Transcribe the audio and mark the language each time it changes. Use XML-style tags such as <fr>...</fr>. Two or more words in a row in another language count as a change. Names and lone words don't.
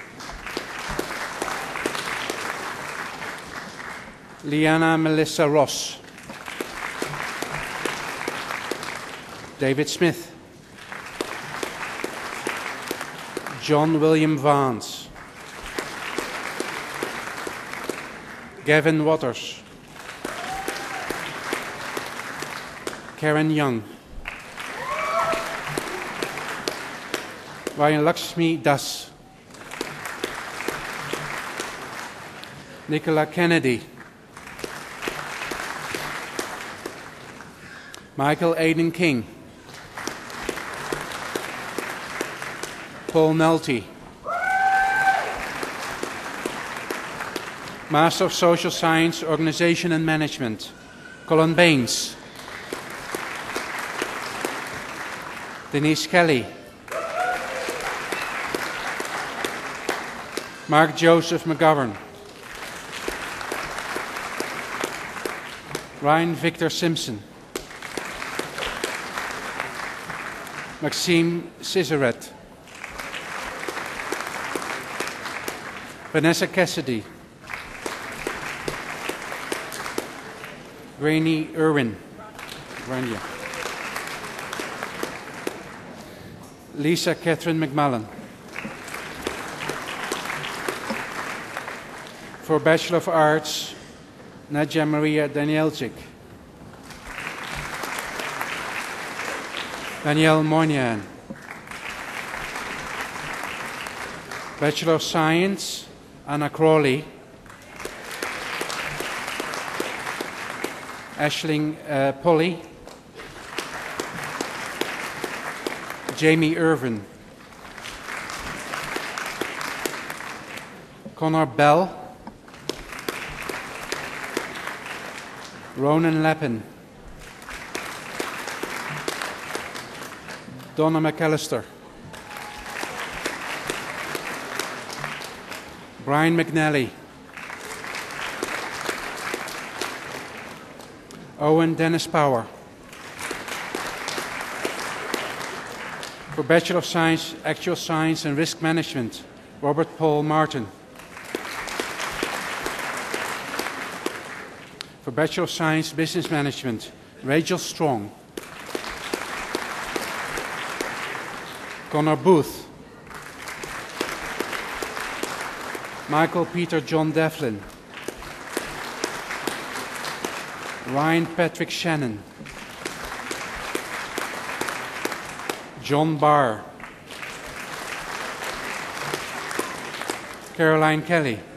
<en>Liana Melissa Ross. David Smith. John William Vance. Gavin Waters. Karen Young. Ryan Lakshmi Das. Nicola Kennedy. Michael Aiden King. Paul Nelty. Master of Social Science, Organization and Management, Colin Baines. Denise Kelly. Mark Joseph McGovern. Ryan Victor Simpson. Maxime Cisaret. Vanessa Cassidy. Rainey Irwin. Rania. Lisa Catherine McMullen. For Bachelor of Arts, Nadja Maria Danielczyk. Danielle Moynihan. Bachelor of Science, Anna Crawley. Aisling Polly. Jamie Irvin. Connor Bell. Ronan Lappin. Donna McAllister. Brian McNally. Owen Dennis Power. For Bachelor of Science, Actual Science and Risk Management, Robert Paul Martin. For Bachelor of Science, Business Management, Rachel Strong. Connor Booth. Michael Peter John Devlin. Ryan Patrick Shannon. John Barr. Caroline Kelly.</en>